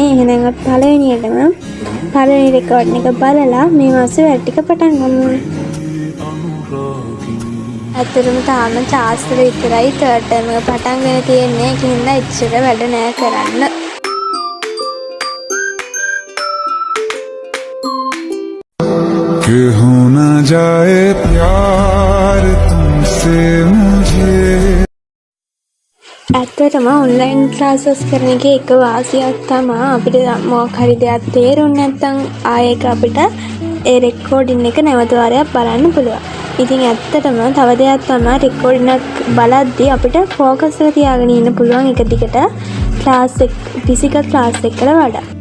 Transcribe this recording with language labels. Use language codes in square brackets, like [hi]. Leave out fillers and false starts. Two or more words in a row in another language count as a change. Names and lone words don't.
[si] එහෙනම් අපි පළවෙනි record එක බලලා මේ මාසේ වැඩ ටික පටන් ගමු. ඇත්තටම තාම ශාස්ත්‍ර විතරයි [en] third term [si] එක පටන් ගෙන තියෙන්නේ. ඒකින්ද ඉච්චර වැඩ නෑ කරන්න. [hi] कि हो ना जाए प्यार तुमसे मुझे. [si] ඇත්තටම [en] online classes [si] කරන එකේ එක වාසියක් තමයි අපිට මොකක් හරි දෙයක් තේරුන්නේ නැත්නම් ආයෙක අපිට ඒ රෙකෝඩින් එක නැවත වාරයක් බලන්න පුළුවන්. ඉතින් ඇත්තටම තව දෙයක් තමයි රෙකෝඩින් එක බලද්දී අපිට ફોකස් එක තියාගෙන ඉන්න පුළුවන් එක දිගට ක්ලාස් එක [en] physical class [si] එකකට වඩා.